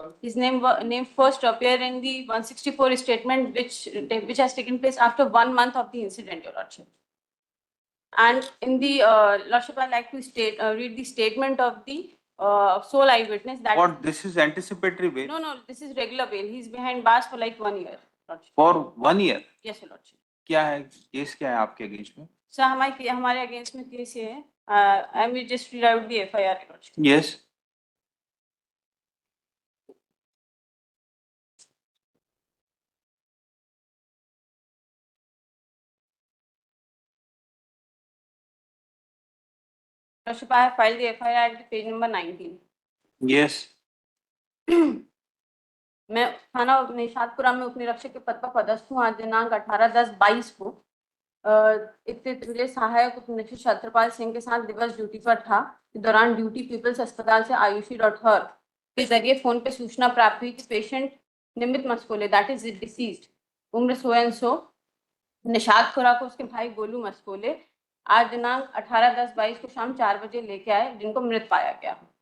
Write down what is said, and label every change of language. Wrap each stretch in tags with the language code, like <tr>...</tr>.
<en>His name first appeared in the 164 statement, which has taken place after 1 month of the incident, Your Lordship. And in the Lordship, I like to read the statement of the sole eyewitness. That what, this is anticipatory bail? No, this is regular bail. He's behind bars for like 1 year. Lordship. For 1 year? Yes, Your Lordship.</en> <hi>क्या है case, क्या है आपके against में? Sir हमारे against में case ये है,</hi> <en>I am just read out the FIR. Yes. Lordship, I have filed the FIR at page number 19. Yes.</en> <hi>मैं थाना निशातपुरा में उपनिरीक्षक के पद पर पदस्थ हूँ। आज दिनांक 18/10/22 को इतने सहायक उपनिरीक्षक छत्रपाल सिंह के साथ दिवस ड्यूटी पर था। इस दौरान ड्यूटी पीपल्स अस्पताल से आयुषी.हर के जरिए फोन पे सूचना प्राप्त हुई कि patient Nimit मस्कोले,</hi> <en>that is deceased,</en> <hi>उम्र 100 निशातपुरा को उसके भाई गोलू मस्कोले आज दिनांक 18/10/22 को शाम 4 बजे लेके आए, जिनको मृत पाया गया।</hi>